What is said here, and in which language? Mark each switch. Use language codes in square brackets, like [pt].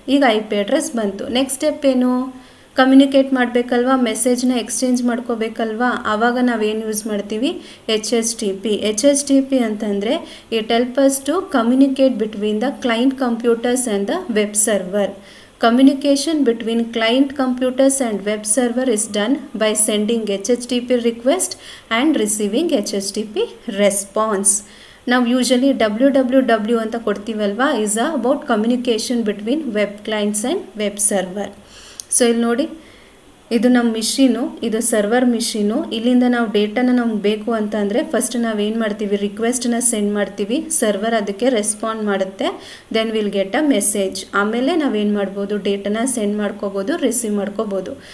[kn] ಈಗ IP address ಬಂತು. Next step ಏನು, ಕಮ್ಯುನಿಕೇಟ್ ಮಾಡಬೇಕಲ್ವಾ, ಮೆಸೇಜ್ನ ಎಕ್ಸ್ಚೇಂಜ್ ಮಾಡ್ಕೋಬೇಕಲ್ವಾ. ಆವಾಗ ನಾವೇನು ಯೂಸ್ ಮಾಡ್ತೀವಿ, HTTP ಅಂತಂದರೆ [en] It help us to communicate between the client computers and the web server. Communication between client computers and web server is done by sending HTTP request and receiving HTTP response. [kn] ನಾವು usually www ಅಂತ ಕೊಡ್ತೀವಲ್ವಾ, [en] is about communication between web clients and web server. [kn] So ಇಲ್ಲಿ ನೋಡಿ, ಇದು ನಮ್ಮ machine, ಇದು server machine. ಇಲ್ಲಿಂದ ನಾವು ಡೇಟಾನ ನಮ್ಗೆ ಬೇಕು ಅಂತ ಅಂದರೆ ಫಸ್ಟ್ ನಾವೇನು ಮಾಡ್ತೀವಿ, ರಿಕ್ವೆಸ್ಟನ್ನ ಸೆಂಡ್ ಮಾಡ್ತೀವಿ, ಸರ್ವರ್ ಅದಕ್ಕೆ ರೆಸ್ಪಾಂಡ್ ಮಾಡುತ್ತೆ, [en] Then will get a message. [kn] ಆಮೇಲೆ ನಾವೇನು ಮಾಡ್ಬೋದು, ಡೇಟಾನ ಸೆಂಡ್ ಮಾಡ್ಕೋಬೋದು, ರಿಸೀವ್ ಮಾಡ್ಕೋಬೋದು.